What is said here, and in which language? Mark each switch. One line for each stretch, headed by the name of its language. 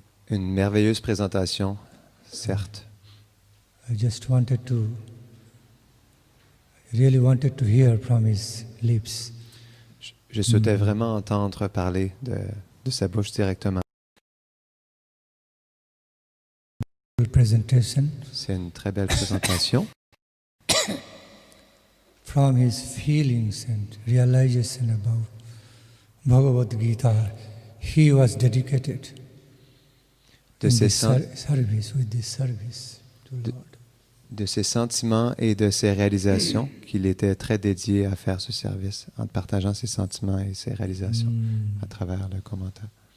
French: Une merveilleuse présentation, certes.
English: I just really wanted to hear from his lips.
French: Je souhaitais vraiment entendre parler de sa bouche directement.
English: Presentation.
French: C'est une très belle présentation.
English: From his feelings and realization about Bhagavad Gita, he was dedicated
French: de ses,
English: with this service to Lord.
French: De ses sentiments et de ses réalisations, qu'il était très dédié à faire ce service, en partageant ses sentiments et ses réalisations à travers le commentaire.